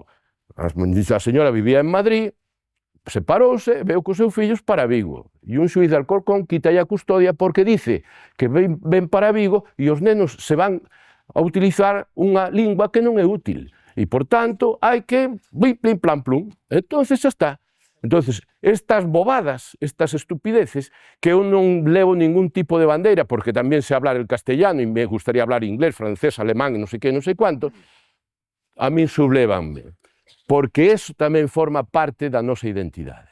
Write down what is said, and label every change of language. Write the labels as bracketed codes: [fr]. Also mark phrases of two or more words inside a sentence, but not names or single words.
[gl] A señora vivía en Madrid, separouse, veu cos seus fillos para Vigo. E un xuiz de Alcorcón quitalle a custodia porque dice que ven para Vigo e os nenos se van a utilizar unha lingua que non é útil. E, por tanto, hai que blim, plim, plam, plum. Entonces, xa está. Entonces, estas bobadas, estas estupideces, que eu non levo ningún tipo de bandeira, porque tamén [es] sé hablar el castellano [gl] e [es] me gustaría hablar inglés, francés, alemán, [gl] non sei que, non sei cuánto, a min sublévanme. Porque eso tamén forma parte da nosa identidade.